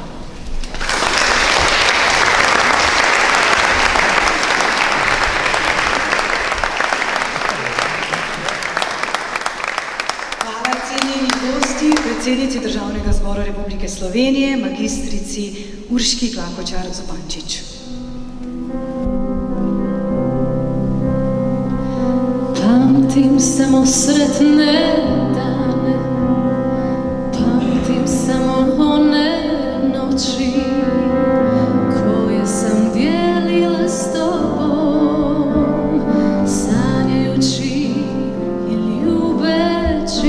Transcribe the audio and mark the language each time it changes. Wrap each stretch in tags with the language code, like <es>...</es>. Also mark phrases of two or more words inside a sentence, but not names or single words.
<sl>Hvala cenjeni gosti, predsednici Državnega zbora Republike Slovenije, magistrici Urški Klakočar Zupančič.</sl> <hr>Pamtim samo sretne dane, pamtim samo one noći koje sam dijelila s tobom, sanjajući i ljubeći.</hr>